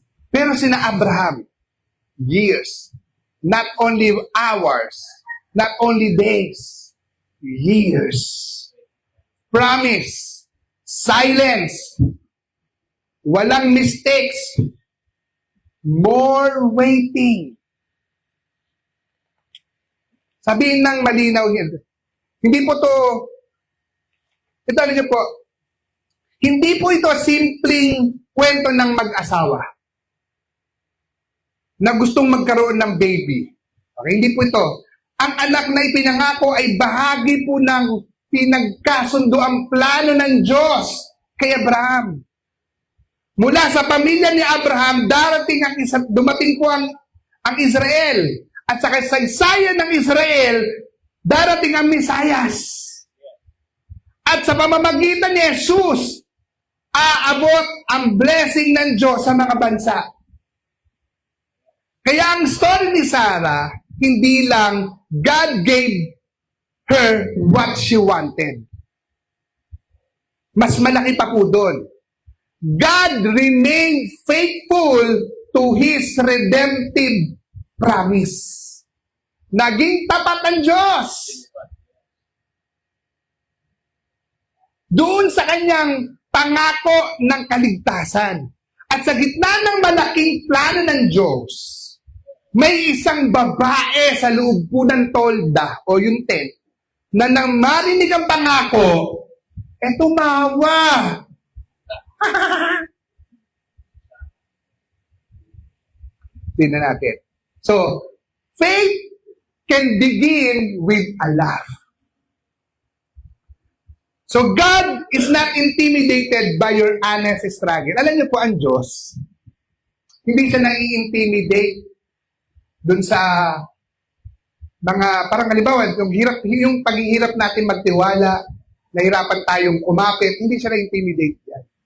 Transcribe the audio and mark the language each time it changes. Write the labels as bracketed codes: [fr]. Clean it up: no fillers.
[tl] Pero sina [en] Abraham, years, not only hours, not only days, years. Promise, silence, [tl] walang [en] mistakes, more waiting. [tl] Sabihin ng malinaw yan. Hindi po to, ito niyo po, hindi po ito simpleng kwento ng mag-asawa na gustong magkaroon ng baby. Okay, hindi po ito. Ang anak na ipinangako ay bahagi po ng pinagkasundo ang plano ng Diyos kay Abraham. Mula sa pamilya ni Abraham, dumating po ang Israel. At sa kasaysayan ng Israel, darating ang Mesiyas. At sa pamamagitan ni Jesus, aabot ang blessing ng Diyos sa mga bansa. Kaya ang story ni Sarah, hindi lang [en] God gave her what she wanted. [tl] Mas malaki pa po doon. [en] God remained faithful to His redemptive promise. [tl] Naging tapat ang Diyos. Doon sa kanyang pangako ng kaligtasan. At sa gitna ng malaking plano ng Diyos, may isang babae sa loob po ng tolda o yung tent na nang marinig ang pangako, tumawa. Tingnan natin. [en] So, faith can begin with a laugh. So, God is not intimidated by your honest struggle. [tl] Alam niyo po, ang Diyos, hindi siya nai-intimidate dun sa mga, parang halimbawa, yung paghihirap natin magtiwala, nahirapan tayong kumapit, hindi siya na-intimidate yan.